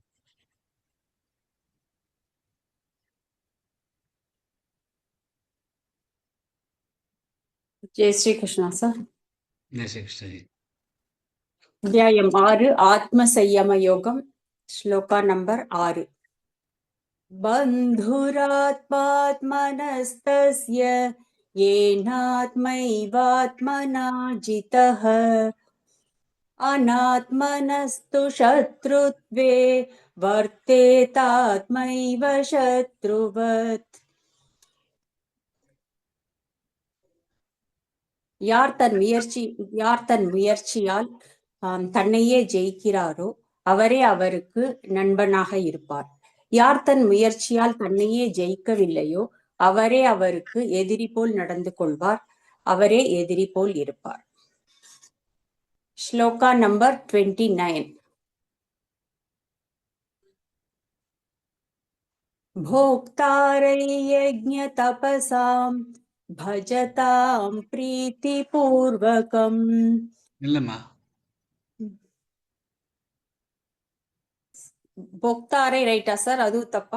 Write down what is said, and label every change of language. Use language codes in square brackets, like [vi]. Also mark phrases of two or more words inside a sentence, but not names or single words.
[hi] जय श्री कृष्ण सर. जय श्री कृष्ण जी. [ta] அத்யாயம் 6 ஆத்ம சம்யம யோகம் ஸ்லோகா நம்பர் 6. [sa] बन्धुरात्मात्मनस्तस्य येनात्मैवात्मना जितः अनात्मनस्तु शत्रुत्वे वर्तेतात्मैव शत्रुवत्. [ta] யார் தன் முயற்சியால் தன்னையே ஜெயிக்கிறாரோ அவரே அவருக்கு நண்பனாக இருப்பார். யார் தன் முயற்சியால் தன்னையே ஜெயிக்கவில்லையோ அவரே அவருக்கு எதிரி போல் நடந்து கொள்வார், அவரே எதிரி போல் இருப்பார். ஸ்லோகா நம்பர் 29. [sa] भोक्तारै यज्ञ तपसां भजतां प्रीतिपूर्वकम्. [ta] இல்லம்மா. போக்தாரை ரைட்டா சார்? அதுவும் தப்பா?